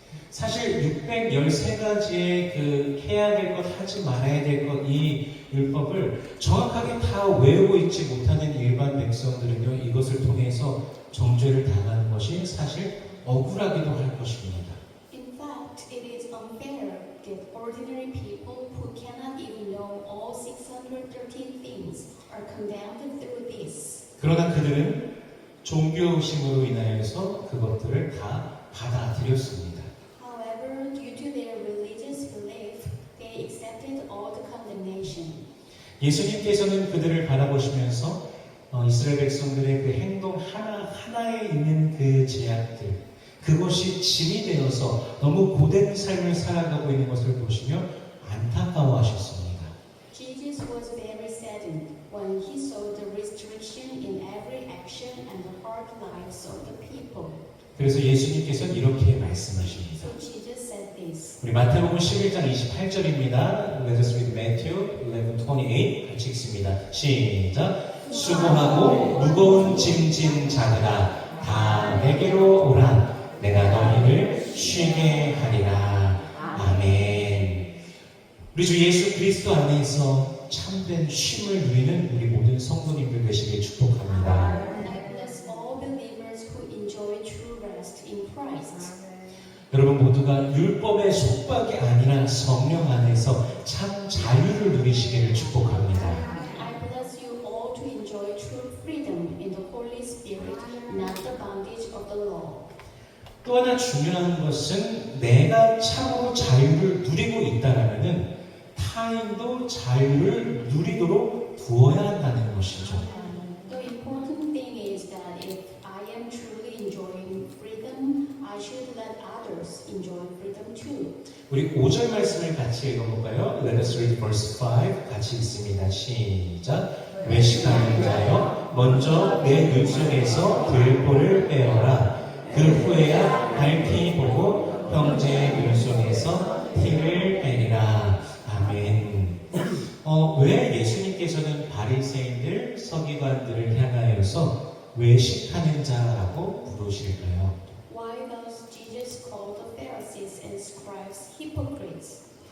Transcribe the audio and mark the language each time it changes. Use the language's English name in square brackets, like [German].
[Korean] 사실 613가지의 그 해야 될 것, 하지 말아야 될 것, 이 율법을 정확하게 다 외우고 있지 못하는 일반 백성들은요, 이것을 통해서 정죄를 당하는 것이 사실 억울하기도 할 것입니다. [English] In fact, it is unfair that ordinary people who cannot even know all 613 things are condemned through this. [Korean] 그러나 그들은 종교심으로 인하여서 그것들을 다 받아들였습니다. [English] However, due to their religious belief, they accepted all the condemnation. [Korean] 예수님께서는 그들을 바라보시면서 이스라엘 백성들의 그 행동 하나하나에 있는 그 제약들, 그것이 짐이 되어서 너무 고된 삶을 살아가고 있는 것을 보시며 안타까워하셨습니다. [English] Jesus was very saddened when he saw the restriction in every action and the hard lives of the people. [Korean] 그래서 예수님께서는 이렇게 말씀하십니다. [English] So Jesus said this. [Korean] 우리 마태복음 11장 28절입니다. [English] Let us read Matthew 11:28 [Korean] 같이 읽습니다. 시작. 수고하고 무거운 짐진 자들아 다 내게로 오라. 내가 너희를 쉬게 하리라. 아멘. 우리 주 예수 그리스도 안에서 참된 쉼을 누리는 우리 모든 성도님들 되시길 축복합니다. [English] And I bless all believers who enjoy true rest in Christ. [Korean] 여러분 모두가 율법의 속박이 아니라 성령 안에서 참 자유를 누리시기를 축복합니다. [English] I bless you all to enjoy true freedom in the Holy Spirit, not the bondage of the law. [Korean] 또 하나 중요한 것은 내가 참으로 자유를 누리고 있다라면은 타인도 자유를 누리도록 두어야 한다는 것이죠. [English] The important thing is that if I am truly enjoying freedom, I should let others enjoy freedom too. [Korean] 우리 5절 말씀을 같이 읽어볼까요? [English] Let us read verse 5 [Korean] 같이 읽습니다. 시작. 외식하는 자여 먼저 내 눈속에서 들보를 빼어라. 그 후에야 밝히 보고 형제의 눈속에서 티를 빼리라. 아멘. 왜 예수님께서는 바리새인들, 서기관들을 향하여서 외식하는 자라고 부르실까요? [English] Why does Jesus call the Pharisees and scribes hypocrites?